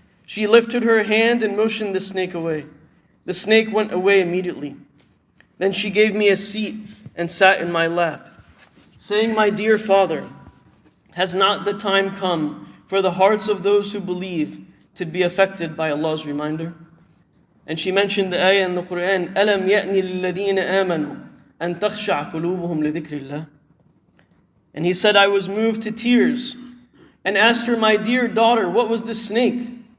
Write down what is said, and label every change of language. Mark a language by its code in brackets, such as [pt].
[en] She lifted her hand and motioned the snake away. The snake went away immediately. Then she gave me a seat and sat in my lap, saying, 'My dear father, has not the time come for the hearts of those who believe to be affected by Allah's reminder?' And she mentioned the ayah in the Quran, [ar] أَلَمْ يَأْنِ لِلَّذِينَ آمَنُوا أَن تَخْشَعَ قُلُوبُهُمْ لِذِكْرِ اللَّهِ. [en] And he said, I was moved to tears and asked her, 'My dear daughter, what was this snake?'